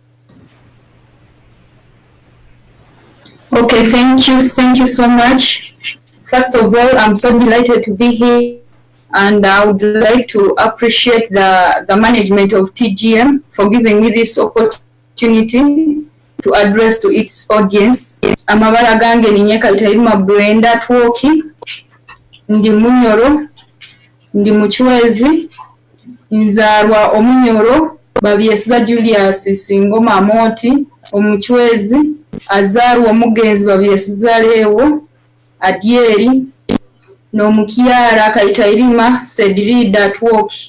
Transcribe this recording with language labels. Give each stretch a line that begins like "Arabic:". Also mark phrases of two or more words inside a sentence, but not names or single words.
English: Okay, thank you so much. First of all, I'm so delighted to be here, and I would like to appreciate the management of TGM for giving me this opportunity to address to its audience.
Nyoro: Amabara gange ninye Kaitirima Brenda Twoki, ndi Bunyoro, ndi muchwezi, nzarwa Omunyoro, babyesiza Julius Singoma Moti, omuchwezi, azaru omugenzi babyesiza Lewo, Adieri, n'omukyala Kaitirima Sedrida Twoki.